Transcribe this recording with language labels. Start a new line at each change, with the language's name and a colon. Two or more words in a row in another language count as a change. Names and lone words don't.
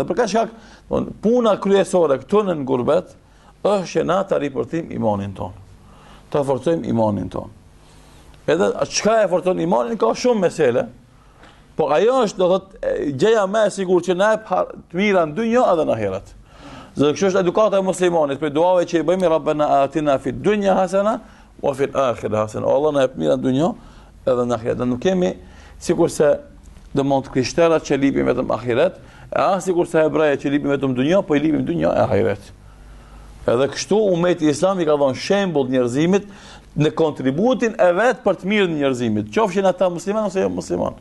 Albanian: Edhe për kaq shkak, puna kryesore këtu në gurbet është që na ta ripërtim imanin ton. Ta forcojmë imanin ton. Edhe çka e forcon imanin ka shumë mesele. Po ajo është do thotë gjëja më e sigurt që na të mira në dynjë edhe në ahiret. Dhe kjo është edukata e muslimanit, për duave që i bëjmë
Arabic: ربنا آتنا في الدنيا حسنة وفي الآخرة حسنة.
Albanian: Allah na jep mira në dynjë edhe në ahiret. Nuk kemi sikurse domon të krishterët që lipin vetëm ahiret, as sikurse hebrejët që lipin vetëm dynjë, po i lipin dynjë e ahiret. Edhe kështu ummeti islami ka dhënë shembull njerëzimit në kontributin e vet për të mirën e njerëzimit, qofshin ata musliman ose jo musliman.